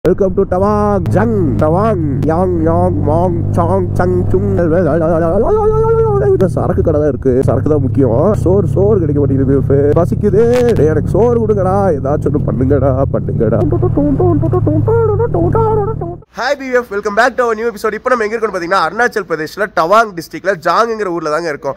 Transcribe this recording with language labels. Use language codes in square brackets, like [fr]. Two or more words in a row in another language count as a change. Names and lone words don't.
[en] Welcome to Tawang, Jang, Tawang, Yang, Yang, Mong, Chong, Chang, Chung. [ta] சரக்கு கடை தான் இருக்கு. சரக்கு தான் முக்கியம். சோறு கிடைக்க மாட்டேங்குது. பசிக்குது. எனக்கு சோறு கொடுங்கடா, ஏதாச்சும் ஒன்று பண்ணுங்கடா. [en] Hi BF, welcome back to new episode. [ta] இப்போ நம்ம எங்க இருக்கோம் பார்த்தீங்கன்னா அருணாச்சல் பிரதேஷ்ல டவாங் டிஸ்ட்ரிக்ட்ல ஜாங்குங்கிற ஊர்ல தாங்க இருக்கோம்.